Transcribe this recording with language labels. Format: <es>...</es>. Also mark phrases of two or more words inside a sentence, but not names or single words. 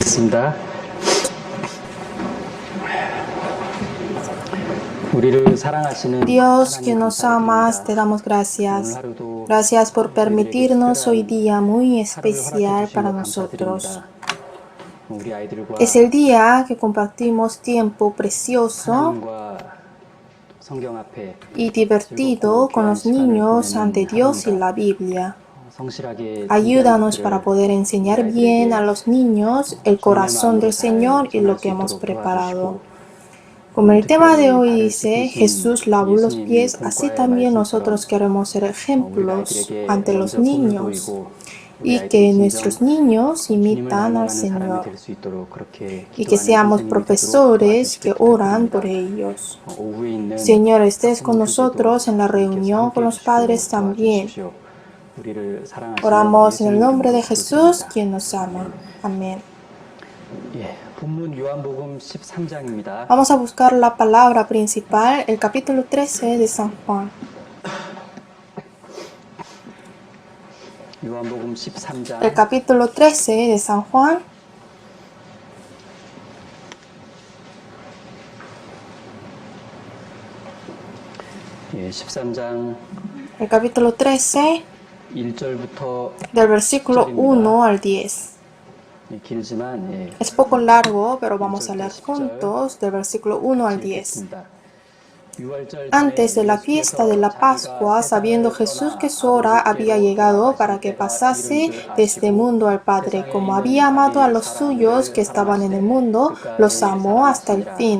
<ko>기도하겠습니다. 우리를 사랑하시는</ko> <es>Dios que</es> <ko>하나님</ko> <es>nos amas, te</es> <ko>감사드립니다.</ko> <es>damos</es> <ko>오늘</ko> <es>gracias.</es> <ko>하루도</ko> <es>Gracias por</es> <ko>우리에게</ko> <es>permitirnos hoy</es> <ko>특별한</ko> <es>día muy</es> <ko>하루를 허락해</ko> <es>especial</es> <ko>주신</ko> <es>para</es> <ko>것</ko> <es>nosotros.</es> <ko>감사드립니다. 우리 아이들과</ko> <es>Es el día que compartimos tiempo precioso</es> <ko>하나님과 성경 앞에</ko> <es>y divertido con los niños ante Dios y la Biblia.</es> <ko>성실하게</ko> <es>Ayúdanos</es> <ko>준비한</ko> <es>para</es> <ko>것들을</ko> <es>poder</es> <ko>우리</ko> <es>enseñar bien a</es> <ko>아이들에게</ko> <es>los niños el</es> <ko>주님의</ko> <es>corazón</es> <ko>마음으로</ko> <es>del Señor</es> <ko>잘</ko> <es>y</es> <ko>전할</ko> <es>lo</es> <ko>수</ko> <es>que hemos</es> <ko>있도록</ko> <es>preparado.</es> <ko>도와주시고</ko> <es>Como el tema de</es> <ko>특별히</ko> <es>hoy</es> <ko>발을</ko> <es>dice,</es> <ko>씻기신</ko> <es>Jesús lavó los</es> <ko>예수님이</ko> <es>pies, así</es> <ko>본과의</ko> <es>también</es> <ko>말씀처럼</ko> <es>nosotros queremos ser</es> <ko>우리</ko> <es>ejemplos</es> <ko>아이들에게</ko> <es>ante los</es> <ko>먼저 손을</ko> <es>niños</es> <ko>보이고 우리</ko> <es>y</es> <ko>아이들이</ko> <es>que</es> <ko>진정</ko> <es>nuestros niños</es> <ko>주님을</ko> <es>imitan al</es> <ko>닮아가는 사람이</ko> <es>Señor</es> <ko>될 수 있도록 그렇게</ko> <es>y que</es> <ko>기도하는</ko> <es>seamos</es> <ko>선생님이 되도록</ko> <es>profesores que</es> <ko>도와주시길</ko> <es>oran por</es> <ko>부탁드립니다.</ko> <es>ellos.</es> <ko>오후에 있는</ko> <es>Señor, estés con</es> <ko>학부모 교제도</ko> <es>nosotros en la</es> <ko>주님께서</ko> <es>reunión con</es> <ko>함께해</ko> <es>los</es> <ko>주시고</ko> <es>padres también.</es> <ko>도와주십시오. 우리를 사랑하시는</ko> <es>Oramos en el</es> <ko>예수님</ko> <es>nombre</es> <ko>이름으로</ko> <es>de Jesús,</es> <ko>기도드립니다.</ko> <es>quien nos ama. Amén.</es> <ko>예, 본문 요한복음 13장입니다.</ko> <es>Vamos a buscar la palabra principal, el capítulo 13 de San Juan.</es> <ko>요한복음 13장</ko> <es>El capítulo 13 de San Juan.</es> <ko>예, 13장</ko> <es>El capítulo 13</es> <ko>1절부터</ko> <es>del versículo 1 al 10.</es> <ko>예, 길지만 예,</ko> <es>Es poco largo, pero vamos a leer juntos del versículo 1 al 10.</es> <ko>읽겠습니다.</ko> <es>Antes de la fiesta de la Pascua, sabiendo Jesús que su hora había llegado para que pasase de este mundo al Padre, como había amado a los suyos que estaban en el mundo, los amó hasta el fin.</es>